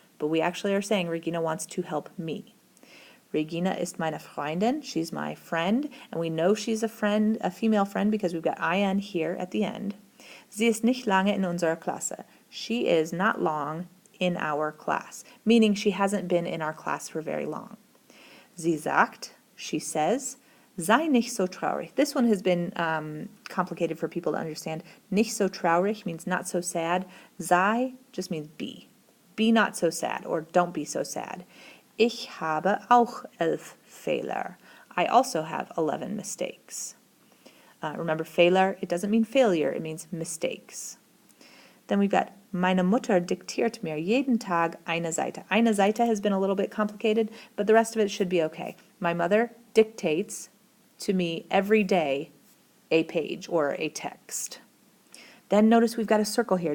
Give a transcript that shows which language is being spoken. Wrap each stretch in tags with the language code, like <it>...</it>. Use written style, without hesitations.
<en>But we actually are saying Regina wants to help me.</en> <de>Regina ist meine Freundin,</de> <en>she's my friend, and we know she's a friend, a female friend, because we've got IN here at the end.</en> <de>Sie ist nicht lange in unserer Klasse.</de> <en>She is not long in our class, meaning she hasn't been in our class for very long.</en> <de>Sie sagt,</de> <en>she says,</en> <de>sei nicht so traurig.</de> <en>This one has been complicated for people to understand.</en> <de>Nicht so traurig</de> <en>means not so sad. Sei just means be. Be not so sad, or don't be so sad.</en> <de>Ich habe auch 11 Fehler.</de> <en>I also have 11 mistakes. Remember, Fehler, it doesn't mean failure, it means mistakes. Then we've got,</en> <de>meine Mutter diktiert mir jeden Tag eine Seite. Eine Seite</de> <en>has been a little bit complicated, but the rest of it should be okay. My mother dictates to me every day a page or a text. Then notice we've got a circle here.</en>